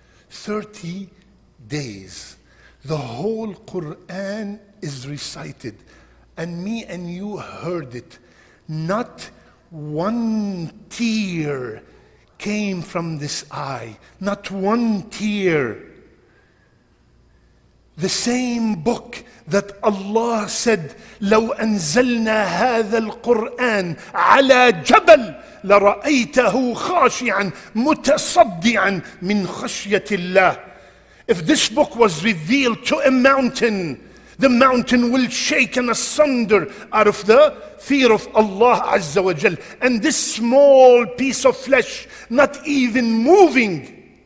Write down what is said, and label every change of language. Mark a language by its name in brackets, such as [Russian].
[English] 30 days. The whole Quran is recited. And me and you heard it. Not one tear came from this eye. Not one tear. The same book that Allah said, [Arabic] لو أنزلنا هذا القرآن على جبل لرأيته خاشعا متصدعا من خشية الله. [English] If this book was revealed to a mountain, the mountain will shake and asunder out of the fear of Allah Azza wa Jal. And this small piece of flesh, not even moving.